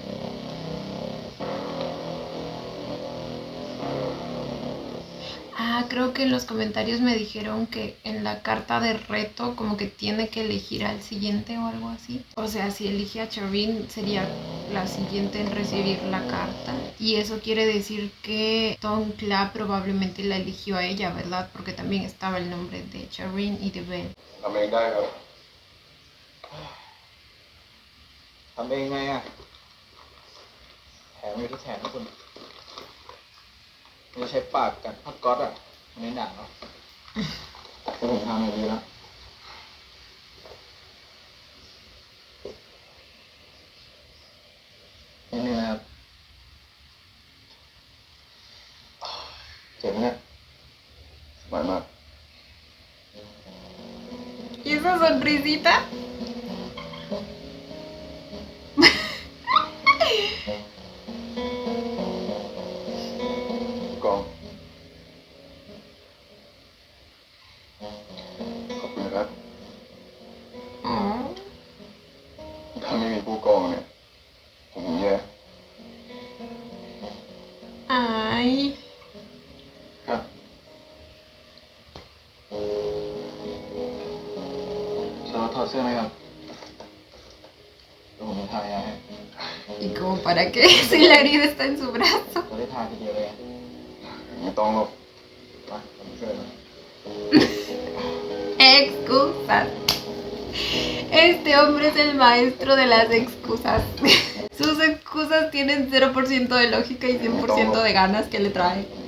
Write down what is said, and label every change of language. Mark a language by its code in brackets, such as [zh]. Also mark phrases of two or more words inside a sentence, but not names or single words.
[es] Ah, creo que en los comentarios me dijeron que en la carta de reto como que tiene que elegir al siguiente o algo así. O sea, si elige a Charin sería la siguiente en recibir la carta. Y eso quiere decir que Tonkla probablemente la eligió a ella, ¿verdad? Porque también estaba el nombre de Charin y de Ben. [th] ทำเองได้ครับ ทำเองไงอ่ะแถมอยู่ที่แขนนะคุณไม่ใช้ปากกัดพักก๊อตอ่ะในหนังเนาะแต่ผมทำอย่างนี้นะนี่นะครับเจ็บไหมเนี่ย สบายมาก [es] ¿Y esa sonrisita? Oh. [th] ถ้าไม่มีผู้กองเนี่ย ผมแย่ Ay. ครับ จะถอดเสื้อไหมครับเดี๋ยวผมจะทายาให้ [es] ¿Y como para qué? Si la herida está en su brazo. [th] จะได้ทาทีเดียวเลย ไม่ต้องหรอก มาผมช่วยหน่อย [es] Excusas. Este hombre es el maestro de las excusas. Sus excusas tienen 0% de lógica y 100% de ganas que le trae.